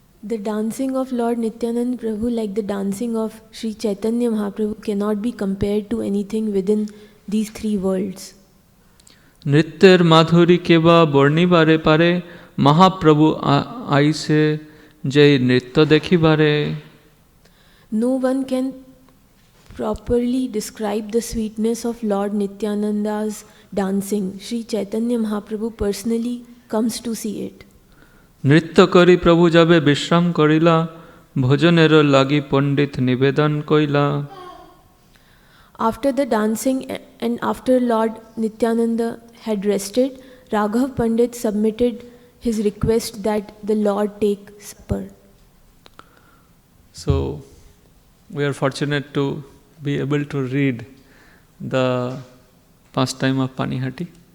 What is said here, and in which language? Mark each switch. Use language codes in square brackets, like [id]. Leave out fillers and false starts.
[en] The dancing of Lord Nityanand Prabhu, like the dancing of Sri Chaitanya Mahaprabhu, cannot be compared to anything within these 3 worlds. [bn] নৃত্যের মাধুরী কেবা বর্ণিবারে পারে, মহাপ্রভু আইসে যে নৃত্য দেখিবারে. [en] No one can properly describe the sweetness of Lord Nityananda's dancing. Sri Chaitanya Mahaprabhu personally comes to see it. [bn] নৃত্য করি প্রভু যাবে বিশ্রাম করিলা, ভোজনের লাগি পণ্ডিত নিবেদন কইলা. [en] After the dancing and after Lord Nityananda had rested, Raghav Pandit submitted his request that the Lord take supper. So, we are fortunate to be able to read the pastime of Panihati.